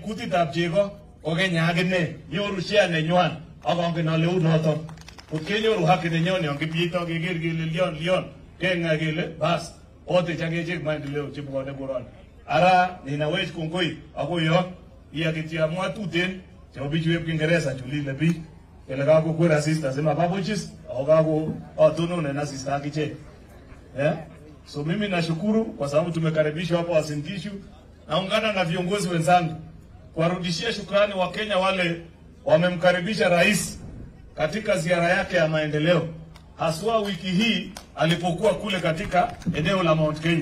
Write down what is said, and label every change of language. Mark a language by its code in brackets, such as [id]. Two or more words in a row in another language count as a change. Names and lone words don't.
[kln] kutitab chego ko Kenya akine nyoru share nenywan akongen ale unoto kenyoru haki nenyon yon kipyeito keker kele lion kenga kele bas ote changechek maendeleo chebwone koroni ara ninawech kongoi akoyo iakitya mwatuten chebo bichuep Kiingereza chulile biik kele kakokwer asista sema babochis au kako atonone na asista akiche [sw] so mimi nashukuru kwa sababu tumekaribishwa hapo Uasin Gishu. Naungana na viongozi wenzangu kuwarudishia shukrani wa Kenya wale wamemkaribisha rais katika ziara yake ya maendeleo, haswa wiki hii alipokuwa kule katika eneo la Mount Kenya.